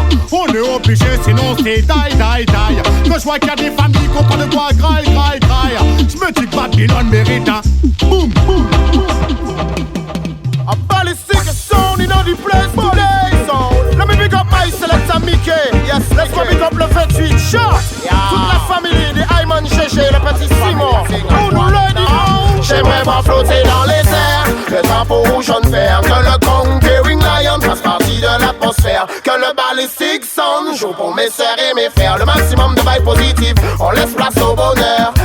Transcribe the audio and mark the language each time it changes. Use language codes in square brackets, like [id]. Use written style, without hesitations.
[fr] On est obligé sinon c'est die. Quand je vois qu'il y a des familles qui ont pas de quoi graille. Je me dis que Babylone mérite un boom. [en] A ballistic sound in the place today. Let me pick up my selector Mickey. Yes, let's go pick up [fr] le 28 shot. Toute la famille des Ayman GG, le petit Simon. [en] On ready now. [fr] J'aimerais voir flotter dans les airs. Le drapeau rouge jaune vert, que le conquering lion fasse partie de la l'atmosphère. Que le balistique sonne, joue pour mes sœurs et mes frères. Le maximum de vibes positives, on laisse place au bonheur.